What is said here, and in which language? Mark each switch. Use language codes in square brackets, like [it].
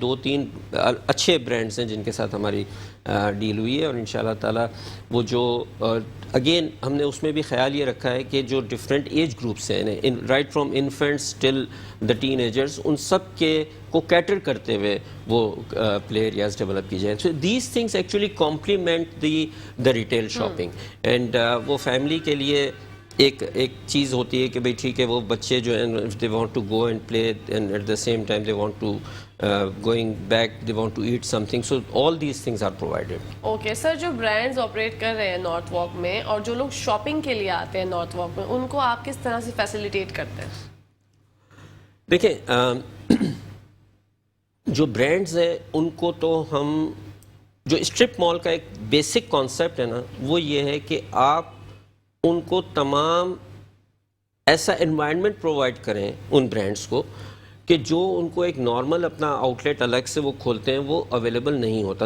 [ur] 2-3 اچھے برانڈس ہیں جن کے ساتھ ہماری ڈیل ہوئی ہے, اور انشاءاللہ تعالی وہ جو اگین ہم نے اس میں بھی خیال یہ رکھا ہے کہ جو ڈفرینٹ ایج گروپس ہیں [en] right from infants till the teenagers, [ur] ان سب کے کو کیٹر کرتے ہوئے وہ پلے ایریاز ڈیولپ کی جائیں. [en] So these things actually complement the retail shopping. [ur] And وہ فیملی کے لیے ایک چیز ہوتی ہے کہ بھئی ٹھیک ہے وہ بچے جو ہیں [en] if they want to go and play and at the same time they want to going back they want to eat something, so all these things are provided. [ur] Okay sir, جو برانڈز آپریٹ کر رہے ہیں north walk میں اور جو لوگ shopping کے لیے آتے ہیں نارتھ واک میں, ان کو آپ کس طرح سے فیسیلیٹیٹ کرتے ہیں؟ دیکھیں جو برانڈز ہیں ان کو تو ہم جو اسٹرپ مال کا ایک بیسک کانسیپٹ ہے نا وہ یہ ہے کہ آپ ان کو تمام ایسا انوائرمنٹ پرووائڈ کریں ان برانڈز کو کہ جو ان کو ایک نارمل اپنا آؤٹ لیٹ الگ سے وہ کھولتے ہیں وہ اویلیبل نہیں ہوتا.